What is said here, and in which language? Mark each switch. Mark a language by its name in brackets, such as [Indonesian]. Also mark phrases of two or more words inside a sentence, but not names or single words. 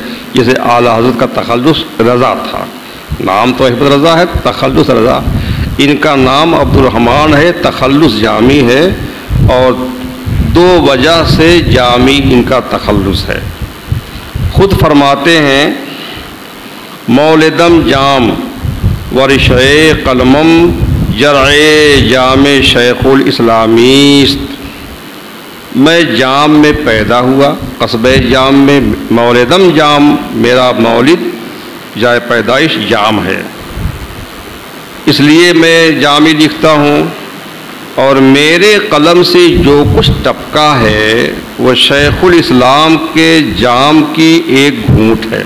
[Urdu] جیسے اعلیٰ حضرت کا تخلص رضا تھا، نام تو احمد رضا ہے، تخلص رضا۔ ان کا نام عبد الرحمن ہے، تخلص جامی ہے، اور 2 وجہ سے جامی ان کا تخلص ہے۔ خود فرماتے ہیں [Persian] مولدم جام ورشع قلمم جرع جام شیخ الاسلامیست۔ [Urdu] میں جام میں پیدا ہوا، قصبہ جام میں، [Persian] مولدم جام، [Urdu] میرا مولد جائے پیدائش جام ہے، اس لیے میں جامی لکھتا ہوں، اور میرے قلم سے جو کچھ ٹپکا ہے وہ شیخ الاسلام کے جام کی ایک گھونٹ ہے۔